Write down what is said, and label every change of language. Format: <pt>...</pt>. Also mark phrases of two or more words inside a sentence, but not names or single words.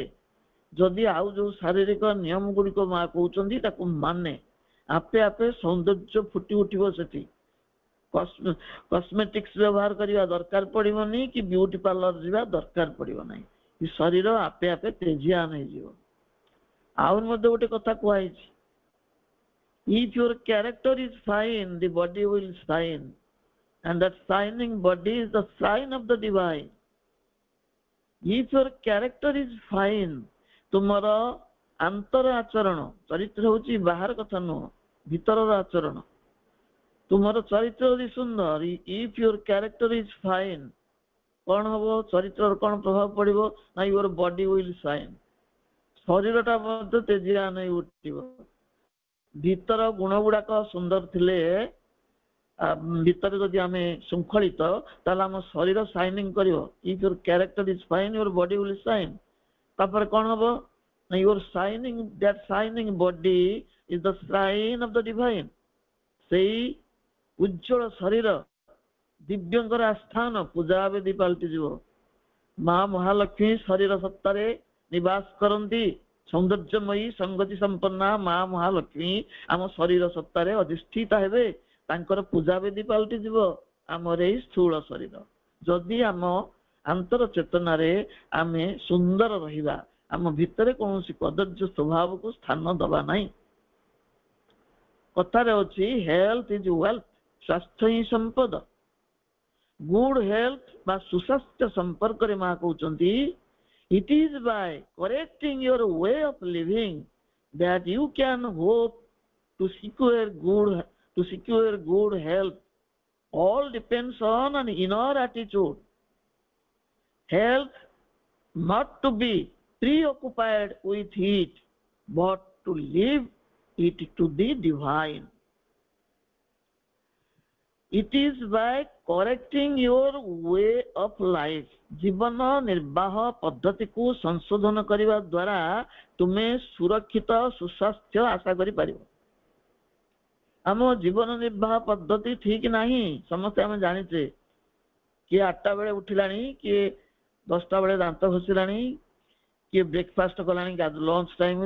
<or>ଯଦି ଆଉ ଯୋଉ ଶାରୀରିକ ନିୟମ ଗୁଡିକ ମା କହୁଛନ୍ତି ତାକୁ ମାନେ, ଆପେ ଆପେ ସୌନ୍ଦର୍ଯ୍ୟ ଫୁଟି ଉଠିବ। ସେଠି କସ୍ମେଟିକ୍ସ ବ୍ୟବହାର କରିବା ଦରକାର ପଡିବନି, କି</or> <en>beauty parlour</en> <or>ଯିବା ଦରକାର ପଡିବ ନାହିଁ। ଶରୀର ଆପେ ଆପେ ତେଜିଆନ ହେଇଯିବ। ଆହୁରି ମଧ୍ୟ ଗୋଟେ କଥା କୁହାଯାଇଛି,</or> <en>if your character is fine, the body will shine, and that shining body is the sign of the divine. If your character is fine,</en> <or>ତୁମର ଆନ୍ତର ଆଚରଣ, ଚରିତ୍ର ହଉଛି ବାହାର କଥା ନୁହଁ, ଭିତରର ଆଚରଣ। ତୁମର ଚରିତ୍ର ଯଦି ସୁନ୍ଦର,</or> <en>if your character is fine,</en> <or>କଣ ହବ? ଚରିତ୍ରର କଣ ପ୍ରଭାବ ପଡିବ ନା</or> <en>your body will shine,</en> <or>ଶରୀରଟା ମଧ୍ୟ ତେଜିଆନ ହେଇ ଉଠିବ। ଭିତର ଗୁଣ ଗୁଡାକ ସୁନ୍ଦର ଥିଲେ, ଭିତରେ ଯଦି ଆମେ ଶୃଙ୍ଖଳିତ, ତାହେଲେ ଆମ ଶରୀର ସାଇନିଂ କରିବ।</or> <en>if your character is fine, your body will shine।</en> <or>ତାପରେ କଣ ହବ ନା</or> <en>your shining, that shining body is the sign of the divine।</en> <or>ସେଇ ଉଜ୍ଜଳ ଶରୀର ଦିବ୍ୟଙ୍କର ଆସ୍ଥାନ, ପୂଜା ବେଦୀ ପାଲଟିଯିବ। ମା ମହାଲକ୍ଷ୍ମୀ ଶରୀର ସତ୍ତାରେ ନିବାସ କରନ୍ତି। ସୌନ୍ଦର୍ଯ୍ୟମୟୀ ସଙ୍ଗତି ସମ୍ପନ୍ନା ମା ମହାଲକ୍ଷ୍ମୀ ଆମ ଶରୀର ସତ୍ତାରେ ଅଧିଷ୍ଠିତ ହେବେ। ତାଙ୍କର ପୂଜା ବେଦୀ ପାଲଟିଯିବ ଆମର ଏଇ ସ୍ଥୂଳ ଶରୀର। ଯଦି ଆମ ଆନ୍ତର ଚେତନାରେ ଆମେ ସୁନ୍ଦର ରହିବା, ଆମ ଭିତରେ କୌଣସି କଦର୍ଯ୍ୟ ସ୍ୱଭାବକୁ ସ୍ଥାନ ଦେବା ନାହିଁ। କଥାରେ ଅଛି</or> <en>health is wealth,</en> <or>ସ୍ୱାସ୍ଥ୍ୟ ହିଁ ସମ୍ପଦ।</or> <en>good health</en> <or>ବା ସୁସ୍ୱାସ୍ଥ୍ୟ ସମ୍ପର୍କରେ ମା କହୁଛନ୍ତି,</or> <en>it is by correcting your way of living that you can hope to secure good health. All depends on an inner attitude. Health not to be preoccupied with it, but to live it to the divine. It is by correcting your way of life,</en> <or>ଜୀବନ ନିର୍ବାହ ପଦ୍ଧତିକୁ ସଂଶୋଧନ କରିବା ଦ୍ୱାରା ତୁମେ ସୁରକ୍ଷିତ ସୁସ୍ୱାସ୍ଥ୍ୟ ଆଶା କରିପାରିବ। ଆମ ଜୀବନ ନିର୍ବାହ ପଦ୍ଧତି ଠିକ ନାହିଁ, ସମସ୍ତେ ଆମେ ଜାଣିଛେ। କିଏ 8ଟା ବେଳେ ଉଠିଲାଣି, କିଏ 10ଟା ବେଳେ ଦାନ୍ତ ଘଷିଲାଣି, କିଏ ବ୍ରେକଫାଷ୍ଟ କଲାଣି</or> <en>lunch timeରେ।</en>